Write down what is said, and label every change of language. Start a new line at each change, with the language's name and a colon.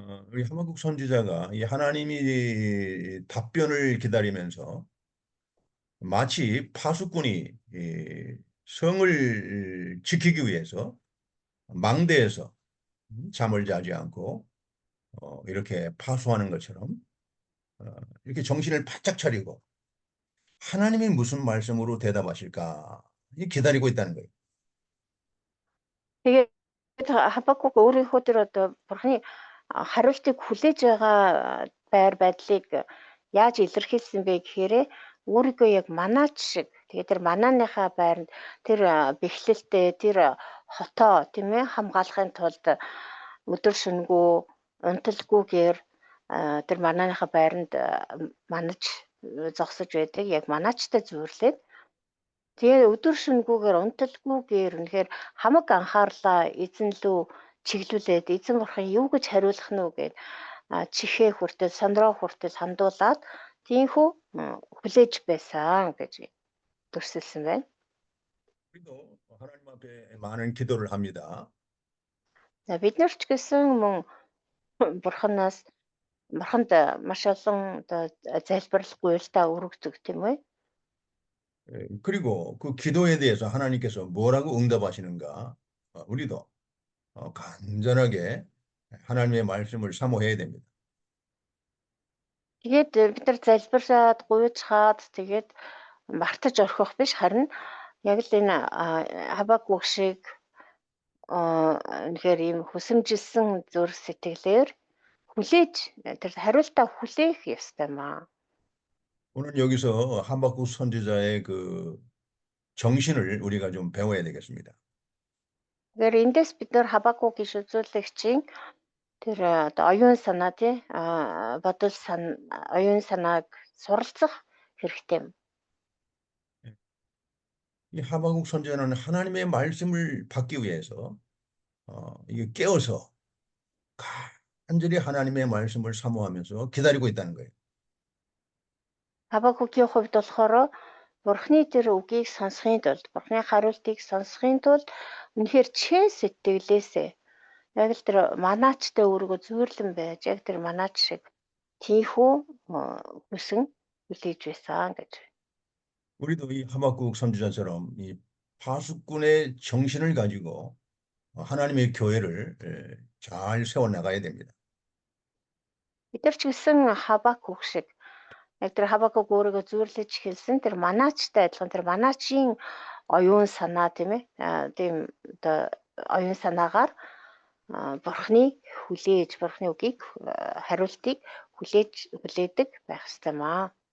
Korean: 우리 하박국 선지자가 이 하나님이 답변을 기다리면서 마치 파수꾼이 성을 지키기 위해서 망대에서 잠을 자지 않고 이렇게 파수하는 것처럼 이렇게 정신을 바짝 차리고 하나님이 무슨 말씀으로 대답하실까 기다리고 있다는 거예요.
Mongolian: Тэгээд Хабакук өөрийнхөө тэр одоо Бурханы хариултыг хүлээж байгаа байдлыг яаж илэрхийлсэн бэ гэхээр өөрийгөө яг манаач шиг тэгээд тэр манааныхаа байранд тэр бэхлэлтэй тэр хотоо тийм ээ хамгаалахын тулд өдөр шөнөгүй унталгүйгээр тэр манааныхаа байранд манаж зогсож байдаг яг манаачтай зүйрлээд тэгээ өдөр шөнөгүүгээр унталгүйгээр үнэхээр хамаг анхаарлаа эзэн лүү чиглүүлээд эзэн бурхан юу гэж хариулах нь вэ гэд чихээ хүртэл сондроо хүртэл хандуулаад тийхүү хүлээж байсан гэж дүрсэлсэн байна.
Korean: 우리도 하나님 앞에 많은 기도를 합니다.
Mongolian: За бид нар ч гэсэн мөн бурханаас бурханд маш олон одоо залбирлахгүй л та өргөдөг тийм үү?
Korean: 그리고 그 기도에 대해서 하나님께서 뭐라고 응답하시는가? 우리도 간절하게 하나님의 말씀을 사모해야 됩니다.
Mongolian: Тэгээд бид нар залбираад гуйцхаад тэгээд мартаж орхих биш харин яг л энэ Хабакук шиг үнэхээр ийм хүсэмжилсэн зүрх сэтгэлээр хүлээж тэр хариултаа хүлээх ёстой маа.
Korean: 오늘 여기서 하박국 선지자의 그 정신을 우리가 좀 배워야 되겠습니다.
Mongolian: Тэгэхээр эндээс бид нар Хабакук иш үзүүлэгчийн тэр одоо оюун санаа тий бодол оюун санааг суралцах хэрэгтэй юм.
Korean: 이 하박국 선지자는 하나님의 말씀을 받기 위해서 이게 깨어서 간절히 하나님의 말씀을 사모하면서 기다리고 있다는 거예요.
Mongolian: Хабакукийн хувьд болохоор Бурхны тэр үгийг сонсохын тулд, Бурхны хариултыг сонсохын тулд үнэхээр чин сэтгэлээсээ яг л тэр манаачтай өөрийгөө зүйрлэн байж яг тэр манаач шиг тийхүү хүсэн хүлээж байсан гэж.
Korean: 우리도 이 하박국 선지자처럼 이 파수꾼의 정신을 가지고 하나님의 교회를 잘 세워 나가야 됩니다.
Mongolian: Бид нар ч гэсэн Хабакук шиг яг тэр Хабакук өөрийгөө зүйрлэж хэлсэн тэр манаачтай адилхан тэр манаачийн оюун санаа тийм ээ тийм одоо оюун санаагаар Бурхны хүлээж Бурхны үгийг хариултыг хүлээдэг байх ёстой маа.